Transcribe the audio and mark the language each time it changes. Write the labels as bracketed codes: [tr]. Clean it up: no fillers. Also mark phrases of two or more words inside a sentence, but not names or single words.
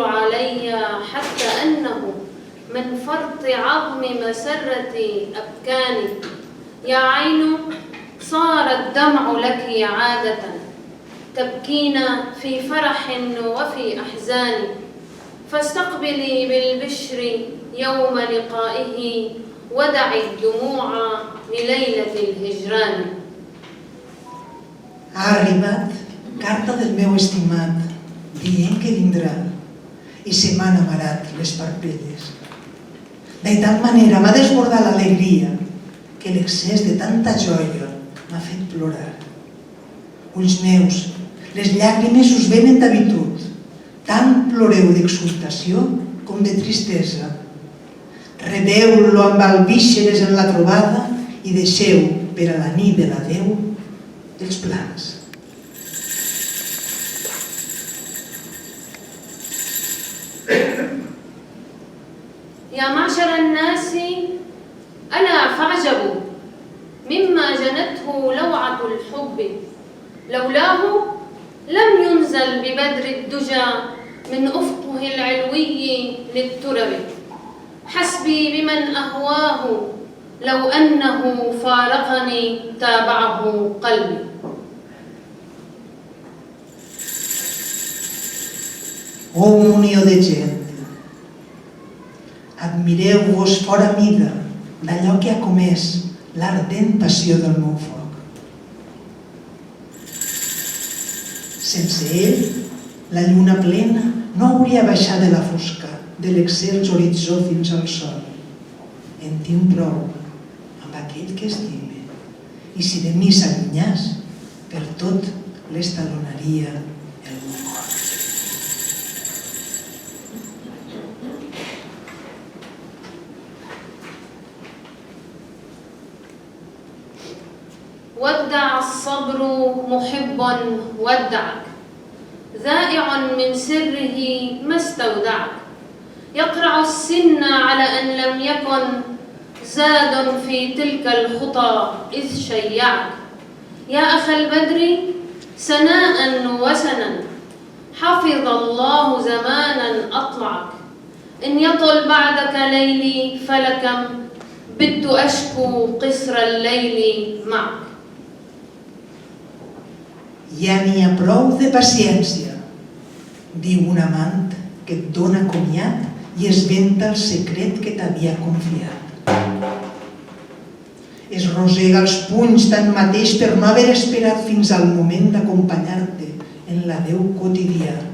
[ar] علي حتى أنه من فرط عظم مسرتي أبكاني يا عين صار الدمع لك عادة تبكين في فرح وفي أحزان فاستقبلي بالبشر يوم لقائه ودعي الدموع لليلة الهجران. [ca] Ha arribat carta del meu estimat dient que vindrà i se m'han amarat les parpelles. De tal manera m'ha desbordat l'alegria que l'excés de tanta joia m'ha fet plorar. Ulls meus, les llàgrimes us venen d'habitud, tant ploreu d'exultació com de tristesa. Rebeu-lo amb albíxeres en la trobada i deixeu per a la nit de l'adeu els plans. [ar] يا معشر الناس ألا فاعجبوا مما جنته لوعة الحب لولاه لم ينزل ببدر الدجى من أفقه العلوي للترب حسبي بمن أهواه لو أنه فارقني تابعه قلبي. [ca] Oh munió de gent, admireu-vos fora mida d'allò que ha comès l'ardent passió del meu foc. Sense ell, la lluna plena no hauria baixat de la fosca de l'excels horitzó fins al sol. En tinc prou amb aquell que estime, i si de mi s'allunyàs, per tot l'estalonaria el meu cor. [ar] ودع الصبر محب ودعك ذائع من سره ما استودعك يقرع السن على أن لم يكن زاد في تلك الخطى إذ شيعك يا أخا البدر سناء وسنا حفظ الله زمانا أطلعك إن يطل بعدك ليلي فلكم بت أشكو قصر الليل معك. [ca] Ja n'hi ha prou de paciència, diu un amant que et dóna comiat i es venta el secret que t'havia confiat. Es rosega els punys tanmateix per no haver esperat fins al moment d'acompanyar-te en l'adeu quotidià.